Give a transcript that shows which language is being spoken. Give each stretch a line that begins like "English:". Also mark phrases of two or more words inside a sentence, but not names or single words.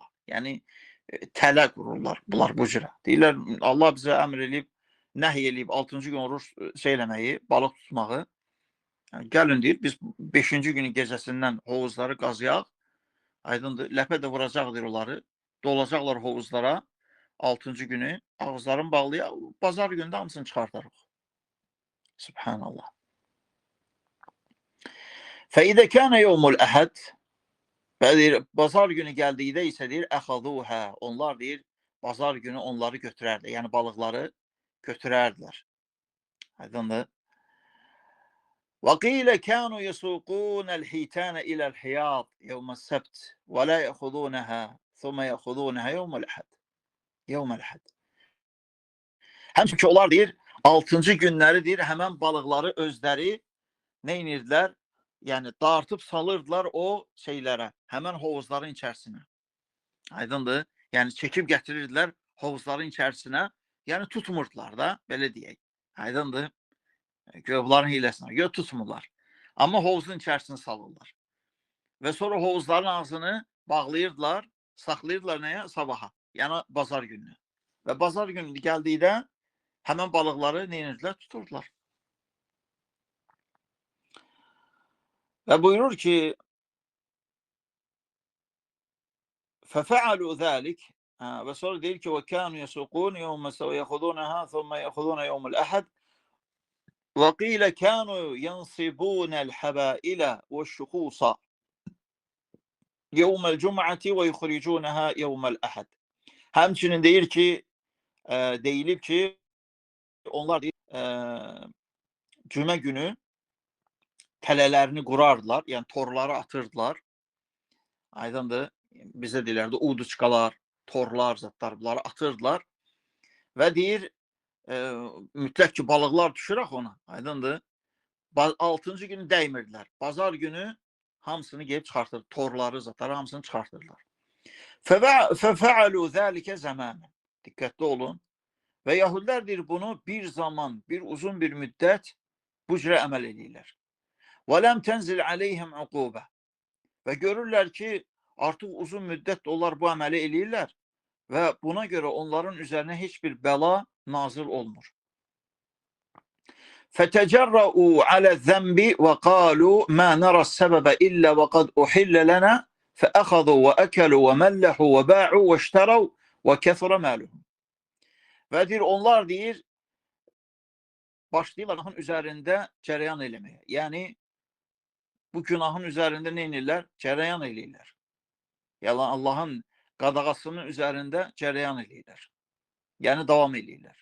Azerbaijani: Yəni tələ qururlar bunlar bu cürə. Deyirlər, Allah bizə əmr eləyib, nəhy eləyib 6-cı gün oruç eləməyi, balıq tutmağı. Yəni, gəlin deyir, biz 5-ci günün gecəsindən hovuzları qazıyaq. Aydındır, ləpə də vuracaqdır onları. Dolacaqlar hovuzlara 6-cı günü. Ağızlarını bağlayaq, bazar günündə hamısını çıxartarıq.
Arabic: Subhanallah. فَإِذَا كَانَ يَوْمُ الْأَحَدِ.
Azerbaijani: Və deyir, bazar günü gəldikdə isə deyir, əxaduhə. Onlar deyir, bazar günü onları götürərdi. Yəni balıqları götürərdilər. Aydındır.
Arabic: وَقِيلَ كَانُوا يَسُوقُونَ الْحِيتَانَ إِلَى الْحِيَاضِ يَوْمَ السَّبْتِ وَلَا يَأْخُذُونَهَا ثُمَّ يَأْخُذُونَهَا يَوْمَ الْأَحَدِ.
Azerbaijani: Həmçinin ki, onlar deyir, 6-cı günləri deyir, həmən balıqları özləri nə inirdilər? Yəni dartıb salırdılar o şeylərə, həmən hovuzların içərisinə. Aydındır? Yəni çəkib gətirirdilər hovuzların içərisinə. Yəni tutmurdular da, belə deyək. Aydındır? Bunların hiləsinə görə tutmurlar. Amma hovuzun içərisinə salırlar. Və sonra hovuzların ağzını bağlayırdılar, saxlayırdılar nəyə? Sabaha. Yəni bazar gününü. Və bazar günü gəldikdə həmən balıqları nə edirdilər? Tuturdular. Və buyurur ki,
Arabic: فَفَعَلُوا ذَلِكَ.
Azerbaijani: Və sonra deyir ki,
Arabic: وَكَانُوا يَسُقُونَ يَوْمَ سَوْيَخُذُونَهَا ثُمَّ يَأْخُذُونَ يَوْمُ الْأَحَدِ وَقِيلَ كَانُوا يَنْصِبُونَ الْحَبَائِلَ وَالشُّخُوصَ يَوْمَ الْجُمْعَةِ وَيُخْرِجُونَهَا يَوْمَ الْأَحَدِ.
Azerbaijani: Həmçinin deyir ki, deyilib ki, onlar cümə günü tələlərini qurardılar, yəni torları atırdılar. Aydındır. Bizə deyirlərdi, uduçkalar, torlar, zatlar bunları atırdılar. Və deyir, mütləq ki, balıqlar düşür axı ona. Aydındır. 6-cı günü dəymirdilər. Bazar günü hamısını gelib çıxartır. Torları, zatları hamısını çıxartırlar.
Arabic: فَفَعَلُوا ذَٰلِكَ زَمَانًا.
Azerbaijani: Diqqətli olun. Və yahudilər deyir, bunu bir zaman, bir uzun bir müddət bu cürə əməl edirlər.
Arabic: وَلَمْ تَنْزِلْ عَلَيْهِمْ عُقُوبَةً.
Azerbaijani: Və görürlər ki, artıq uzun müddət onlar bu əməli eləyirlər və buna görə onların üzərinə heç bir bəla nazil olmur.
Arabic: فَتَجَرَّؤُوا عَلَى الذَّنْبِ وَقَالُوا مَا نَرَى السَّبَبَ إِلَّا وَقَدْ أُحِلَّ لَنَا فَأَخَذُوا وَأَكَلُوا وَمَلَّحُوا وَبَاعُوا وَاشْتَرَوْا وَكَثُرَ مَالُهُمْ.
Azerbaijani: Və deyir, onlar deyir, başlayırlar günahın üzərində cərəyan eləməyə. Yəni, bu günahın üzərində nə edirlər? Cərəyan eləyirlər. Yəni, Allahın qadağasının üzərində cərəyan eləyirlər. Yəni, davam eləyirlər.